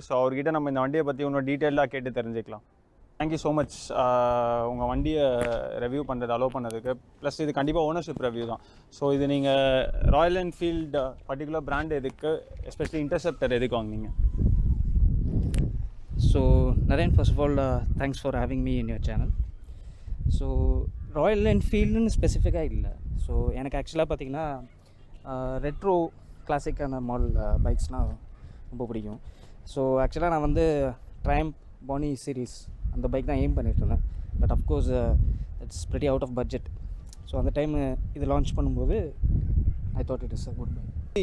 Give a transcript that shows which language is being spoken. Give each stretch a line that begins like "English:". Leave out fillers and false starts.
Tamil: So அவர்கிட்ட நம்ம இந்த வண்டியை பற்றி இன்னும் டீட்டெயிலாக கேட்டு தெரிஞ்சுக்கலாம்.
English: thank you so much
Tamil: உங்கள் வண்டியை ரிவ்யூ பண்ணுறது அலோவ் பண்ணதுக்கு. ப்ளஸ் இது கண்டிப்பாக ஓனர்ஷிப் ரிவ்யூ தான். ஸோ இது நீங்கள் ராயல் என்ஃபீல்டு பர்டிகுலர் பிராண்ட் எதுக்கு, எஸ்பெஷலி இன்டர்செப்டர் எதுக்கு வாங்கினீங்க?
English: So Naren, first of all, thanks for having me in your channel. So Royal Enfield
Tamil: ஸ்பெசிஃபிக்காக இல்லை. ஸோ எனக்கு ஆக்சுவலாக பார்த்திங்கன்னா ரெட்ரோ கிளாசிக்கான மாடல் பைக்ஸ்னால் ரொம்ப பிடிக்கும். ஸோ ஆக்சுவலாக நான் வந்து ட்ரையம்ப் பானி சீரீஸ் அந்த பைக் தான் aim பண்ணிகிட்ருந்தேன்.
English: But of course it's pretty out of budget. So
Tamil: அந்த டைம் இது லான்ச் பண்ணும்போது
English: I thought it is a good bike.